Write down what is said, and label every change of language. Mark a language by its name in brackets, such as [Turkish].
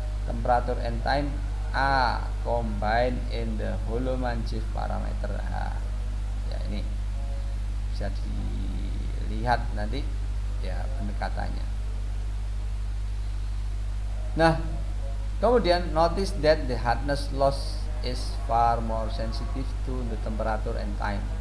[English] Temperature and time are combined in the Holoman-Giff parameter. [Indonesian] Nah, ya ini bisa dilihat nanti ya pendekatannya. Nah, kemudian [English] notice that the hardness loss is far more sensitive to the temperature and time.